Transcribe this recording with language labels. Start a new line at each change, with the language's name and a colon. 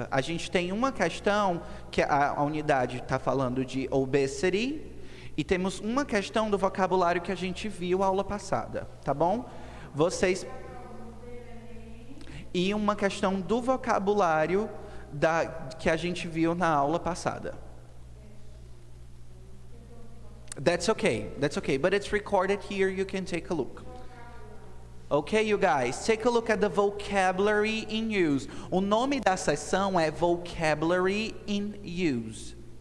Portuguese: A gente tem uma questão que a unidade está falando de obesity e temos uma questão do vocabulário que a gente viu a aula passada, tá bom? Vocês... E uma questão do vocabulário que a gente viu na aula passada.
English: That's okay, but it's recorded here, you can take a look. Okay, you guys, take a look at the vocabulary in use.
Portuguese: O nome da sessão é Vocabulary in Use.